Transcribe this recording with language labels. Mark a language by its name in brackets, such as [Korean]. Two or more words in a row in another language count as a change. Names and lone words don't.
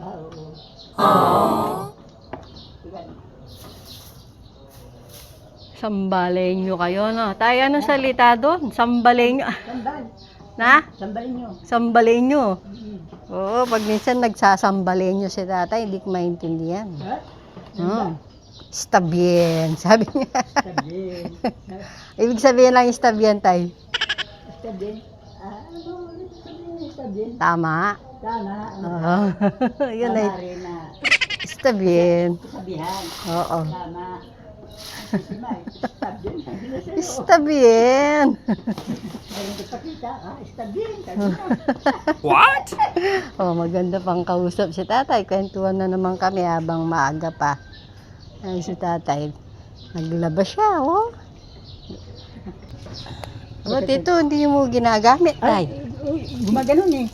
[Filipino] Oo. Sambaleño kayo, no? Tayo, anong salita doon? Sambaleño. Sambal. Na? Sambalin nyo. Sambaleño. Oo, pag minsan nagsasambaleño si tatay, hindi ko maintindihan. Ha? [Spanish] Está bien, [Filipino] sabi niya. [Spanish] Está bien. [Filipino] Ibig sabihin lang [Spanish] está bien, [Filipino] tay. [Spanish] Está bien. Está bien. [Filipino] Tama. Tama. Oo. Yun ay. Tama rin na [Spanish] Está bien. [Filipino] sabihan. Oo. Tama. [Spanish] Está bien. Está bien. [Filipino] Ayun ipakita. [Spanish] Está bien. [Filipino] What? Maganda pang kausap si tatay. Kwentuhan na naman kami habang maaga pa. Ay, si tatay, naglaba siya, Tito, hindi mo ginagamit, tay. Gumaganon eh.